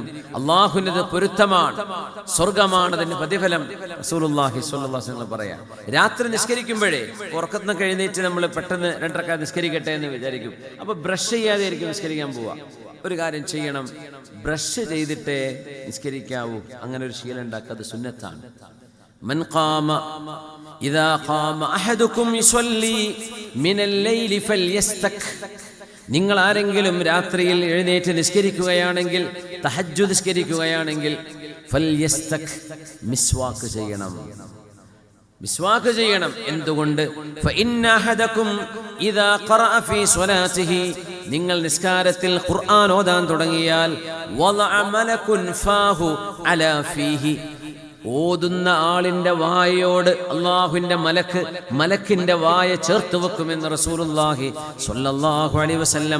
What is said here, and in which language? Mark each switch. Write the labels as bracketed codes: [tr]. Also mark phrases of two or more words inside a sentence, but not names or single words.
[ml] അള്ളാഹുവിനത് പൊരുത്തമാണ്, സ്വർഗമാണ് അതിന്റെ പ്രതിഫലം. റസൂലുള്ളാഹി [ar] صلى الله عليه وسلم [ml] പറയാം, രാത്രി നിസ്കരിക്കുമ്പോഴേ ഉറക്കത്തിന് എഴുന്നേറ്റ് നമ്മൾ പെട്ടെന്ന് 2 റക്അത്ത് നിസ്കരിക്കട്ടെ എന്ന് വിചാരിക്കും. അപ്പൊ ബ്രഷ് ചെയ്യാതെ ആയിരിക്കും നിസ്കരിക്കാൻ പോവാ. ഒരു കാര്യം ചെയ്യണം, ബ്രഷ് ചെയ്തിട്ടേ നിസ്കരിക്കാവൂ. അങ്ങനെ ഒരു ശീലം ഉണ്ടാക്കുക, അത് സുന്നത്താണ്. [ar] من قام إذا قام أحدكم يصلي من الليل فليستك. [ml] നിങ്ങൾ ആരെങ്കിലും രാത്രിയിൽ എഴുന്നേറ്റ് നിസ്കരിക്കുകയാണെങ്കിൽ, തഹജ്ജുദ് നിസ്കരിക്കുകയാണെങ്കിൽ, ഫൽയസ്തക്, മിസ്വാക്ക് ചെയ്യണം. മിസ്വാക്ക് ചെയ്യണം. എന്തുകൊണ്ട്? [ar] فإن أحدكم إذا قرأ في صلاته, [ml] നിങ്ങൾ നിസ്കാരത്തിൽ ഖുർആൻ ഓതാൻ തുടങ്ങിയാൽ, [ar] وضع ملك فاه على فيه, [ml] ഓതുന്ന ആളിന്റെ വായയോട് അള്ളാഹുവിന്റെ മലക്കിന്റെ വായ ചേർത്ത് വെക്കുമെന്ന് റസൂലുള്ളാഹി [ar] صلى الله عليه وسلم.